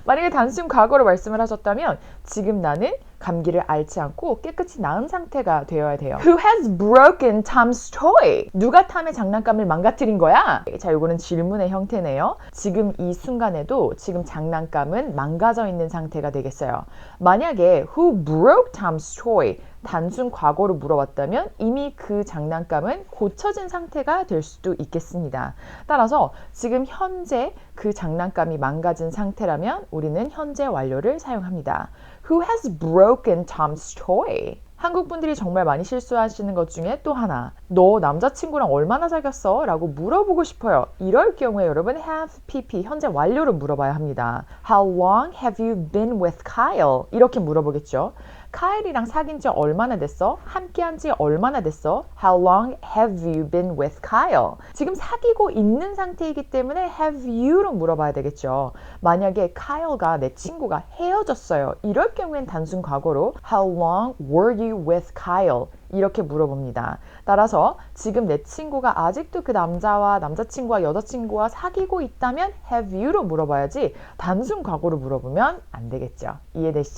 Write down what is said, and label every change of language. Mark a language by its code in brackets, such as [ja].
[ko] 만약에 단순 과거로 말씀을 하셨다면 지금 나는 감기를 앓지 않고 깨끗이 나은 상태가 되어야 돼요. [en] Who has broken Tom's toy? [ko] 누가 탐의 장난감을 망가뜨린 거야? 자, 요거는 질문의 형태네요. 지금 이 순간에도 지금 장난감은 망가져 있는 상태가 되겠어요. 만약에 [en] Who broke Tom's toy? [ko] 단순 과거로 물어봤다면 이미 그 장난감은 고쳐진 상태가 될 수도 있겠습니다. 따라서 지금 현재 그 장난감이 망가진 상태라면 우리는 현재 완료를 사용합니다. [en] Who has broken Tom's toy? [ko] 한국 분들이 정말 많이 실수하시는 것 중에 또 하나, 너 남자친구랑 얼마나 사귀었어? 라고 물어보고 싶어요. 이럴 경우에 여러분 [en] have pp [ko] 현재 완료를 물어봐야 합니다. [en] How long have you been with Kyle? [ko] 이렇게 물어보겠죠. 카일이랑 사귄 지 얼마나 됐어? 함께한 지 얼마나 됐어? [en] How long have you been with Kyle? [ko] 지금 사귀고 있는 상태이기 때문에 [en] have you [ko] 로 물어봐야 되겠죠. 만약에 Kyle가 내 친구가 헤어졌어요. 이럴 경우엔 단순 과거로 [en] How long were you with Kyle? [ko] 이렇게 물어봅니다. 따라서 지금 내 친구가 아직도 그 남자와 남자친구와 여자친구와 사귀고 있다면 [en] have you [ko] 로 물어봐야지 단순 과거로 물어보면 안 되겠죠. 이해되시죠?